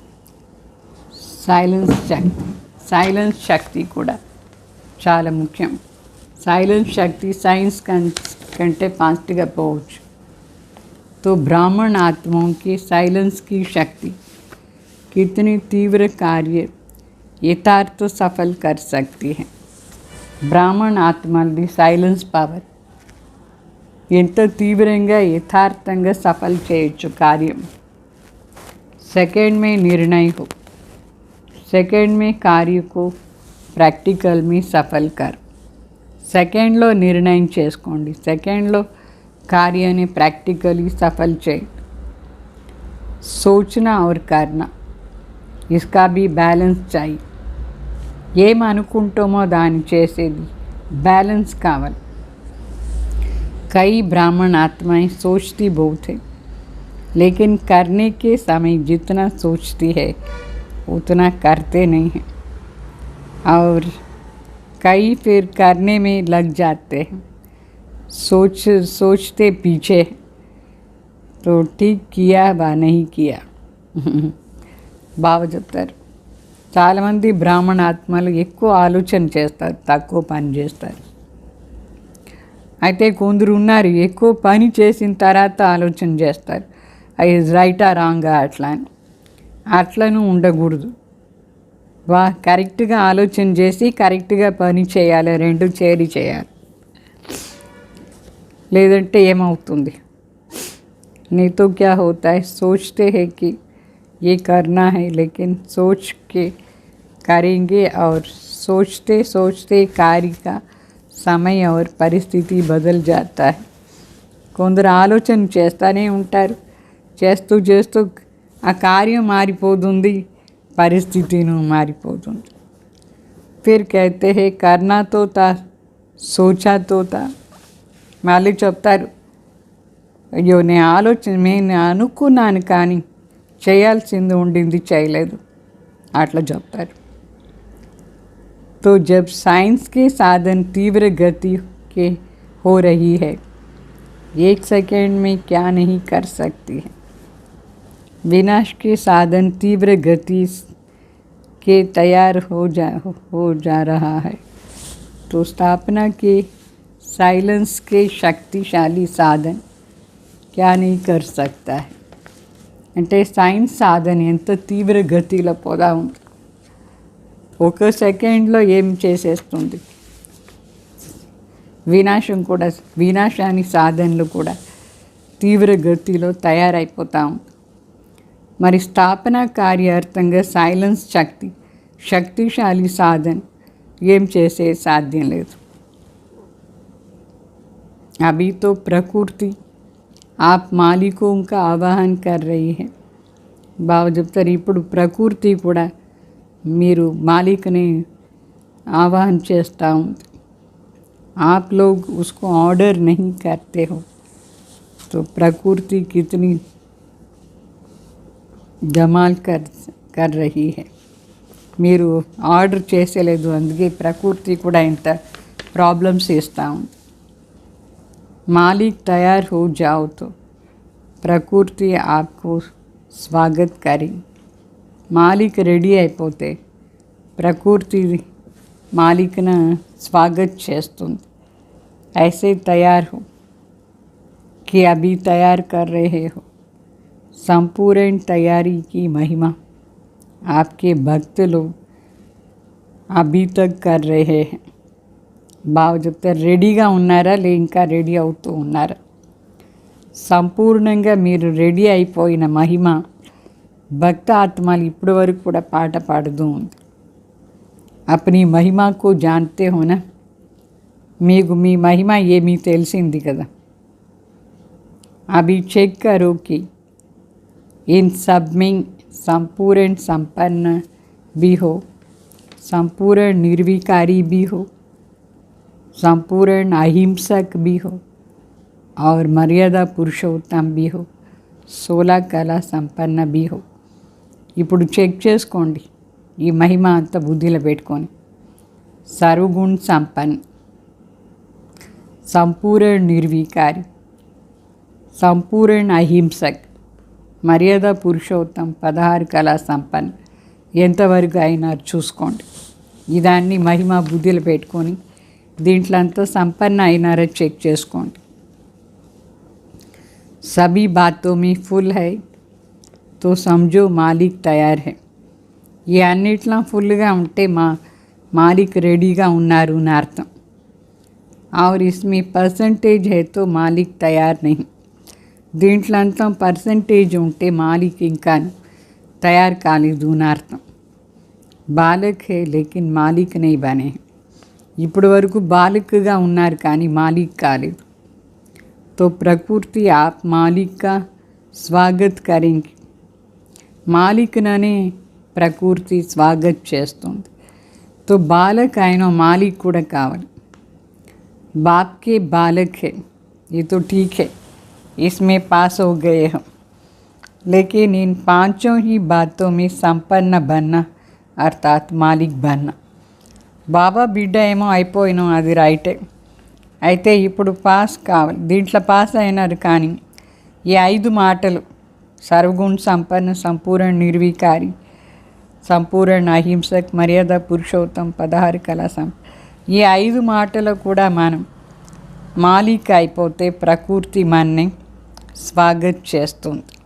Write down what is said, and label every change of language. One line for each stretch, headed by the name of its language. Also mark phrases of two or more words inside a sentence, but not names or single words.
Telugu: సైలెన్స్ శక్తి కూడా చాలా ముఖ్యం. సైలెన్స్ శక్తి సైన్స్ కంటే ఫాస్ట్గా పోవచ్చు.
Hindi: तो ब्राह्मण आत्माओं की साइलेंस की शक्ति कितनी तीव्र कार्य यथार्थ सफल कर सकती है.
Telugu: బ్రాహ్మణ ఆత్మలది సైలెన్స్ పవర్ ఎంత తీవ్రంగా యథార్థంగా సఫల్ చేయొచ్చు కార్యం.
Hindi: सेकंड में निर्णय हो, सेकंड में कार्य को प्रैक्टिकल में सफल कर.
Telugu: సెకండ్లో నిర్ణయం చేసుకోండి, సెకండ్లో కార్యాన్ని ప్రాక్టికలీ సఫల్ చేయండి.
Hindi: सोचना और करना, इसका भी बैलेंस चाहिए.
Telugu: ఏమనుకుంటామో దాన్ని చేసేది బ్యాలెన్స్ కావాలి.
Hindi: कई ब्राह्मण आत्माएं सोचती बहुत है, लेकिन करने के समय जितना सोचती है उतना करते नहीं हैं, और कई फिर करने में लग जाते हैं. सोचते पीछे तो ठीक किया बा नहीं किया.
Telugu: బాగా చెప్తారు. చాలామంది బ్రాహ్మణ ఆత్మలు ఎక్కువ ఆలోచన చేస్తారు, తక్కువ పని చేస్తారు. అయితే కొందరు ఉన్నారు ఎక్కువ పని చేసిన తర్వాత ఆలోచన చేస్తారు, అది రైటా రాంగా అట్లను ఉండకూడదు. కరెక్ట్గా ఆలోచన చేసి కరెక్ట్గా పని చేయాలి, రెండు చేయాలి. లేదంటే ఏమవుతుంది?
Hindi: नहीं तो क्या होता है, सोचते हैं कि ये करना है, लेकिन सोच के करेंगे और सोचते सोचते कार्य का समय और परिस्थिति बदल जाता है.
Telugu: కొందరు ఆలోచన చేస్తూనే ఉంటారు, చేస్తూ ఆ కార్యం మారిపోతుంది, పరిస్థితిను మారిపోతుంది.
Hindi: फिर कहते हैं करना तो था, सोचा तो था.
Telugu: మళ్ళీ చెప్తారు, అయ్యో నేను అనుకున్నాను కానీ చేయాల్సింది ఉండింది, చేయలేదు, అట్లా చెప్తారు.
Hindi: तो जब साइंस के साधन तीव्र गति के हो रही है, एक सेकंड में क्या नहीं कर सकती है. विनाश के साधन तीव्र गति के तैयार हो जा रहा है, तो स्थापना के साइलेंस के शक्तिशाली साधन क्या नहीं कर सकता है.
Telugu: అంటే సైన్స్ సాధన ఎంత తీవ్ర గతిలో పోదా ఉంది. ఒక సెకండ్లో ఏం చేసేస్తుంది. వినాశానికి సాధనలు కూడా తీవ్ర గతిలో తయారైపోతూ ఉంది. మరి స్థాపన కార్యార్థంగా సైలెన్స్ శక్తిశాలి సాధన ఏం చేసే సాధ్యం లేదు.
Hindi: अभी तो प्रकृति आप मालिकों का आवाहन कर रही है.
Telugu: బాబా చెప్తారు ఇప్పుడు ప్రకృతి కూడా మీరు మాలిక్ని ఆవాహన చేస్తూ ఉంది.
Hindi: आप लोग उसको ऑर्डर नहीं करते हो तो प्रकृति कितनी जमाल कर रही है.
Telugu: మీరు ఆర్డర్ చేసేలేదు, అందుకే ప్రకృతి కూడా ఇంత ప్రాబ్లమ్స్ ఇస్తూ ఉంది.
Hindi: मालिक तैयार हो जाओ तो प्रकृति आपको स्वागत करी.
Telugu: మాలిక్ రెడీ అయిపోతే ప్రకృతి మాలిక్ను స్వాగత్ చేస్తుంది.
Hindi: ऐसे तैयार हो कि अभी तैयार कर रहे हो. संपूर्ण तैयारी की महिमा आपके भक्त लोग अभी तक कर रहे हैं.
Telugu: బాగా చెప్తారు, రెడీగా ఉన్నారా లే ఇంకా రెడీ అవుతూ ఉన్నారా. సంపూర్ణంగా మీరు రెడీ అయిపోయిన మహిమ భక్త ఆత్మలు ఇప్పటి వరకు కూడా పాట పాడుతూ ఉంది.
Hindi: अपनी महिमाकु जानते होना,
Telugu: మీకు మీ మహిమ ఏమీ తెలిసింది కదా.
Hindi: अभी चेक करो कि इन सब में संपूर्ण संपन्न भी हो, संपूर्ण निर्विकारी भी हो, संपूर्ण अहिंसक भी हो और मर्यादा पुरुषोत्तम भी हो, 16 कला संपन्न भी हो.
Telugu: ఇప్పుడు చెక్ చేసుకోండి, ఈ మహిమ అంతా బుద్ధిలో పెట్టుకొని. సర్వగుణ సంపన్న, సంపూర్ణ నిర్వికారి, సంపూర్ణ అహింసక్, మర్యాద పురుషోత్తం, 16 కళా సంపన్న ఎంతవరకు అయినారు చూసుకోండి. ఇదాన్ని మహిమ బుద్ధిలో పెట్టుకొని దీంట్లో అంతా సంపన్న అయినారో చెక్ చేసుకోండి.
Hindi: सभी बातों में फुल है तो समझो मालिक तैयार है.
Telugu: ఈ అన్నిట్లో ఫుల్గా ఉంటే మాలిక్ రెడీగా ఉన్నారు అని అర్థం.
Hindi: और इसमें परसेंटेज है तो मालिक तैयार नहीं.
Telugu: దీంట్లో అంతా పర్సంటేజ్ ఉంటే మాలిక్ ఇంకా తయారు కాలేదు అని అర్థం.
Hindi: बालक है लेकिन मालिक नहीं बने.
Telugu: ఇప్పటి వరకు బాలక్గా ఉన్నారు కానీ మాలిక్ కాలేదు.
Hindi: तो प्रकृति आप मालिक का स्वागत करेंगे.
Telugu: మాలిక్ననే ప్రకృతి స్వాగత్ చేస్తుంది. तो బాలక్ అయిన మాలిక్ కూడా కావాలి.
Hindi: बाप के बालक है ये तो ठीक है, इसमें पास हो गए हम, लेकिन इन पांचों ही बातों में संपन्न बनना अर्थात मालिक बनना.
Telugu: బాబా బిడ్డ ఏమో అయిపోయినాం, అది రైటే. అయితే ఇప్పుడు పాస్ కావాలి, దీంట్లో పాస్ అయినారు. కానీ ఈ 5 మాటలు సర్వగుణ సంపన్న, సంపూర్ణ నిర్వికారి, సంపూర్ణ అహింసక్, మర్యాద పురుషోత్తం, 16 కళా ఈ 5 మాటలు కూడా మనం మాలిక్ అయిపోతే ప్రకృతి మనని స్వాగత్ చేస్తుంది.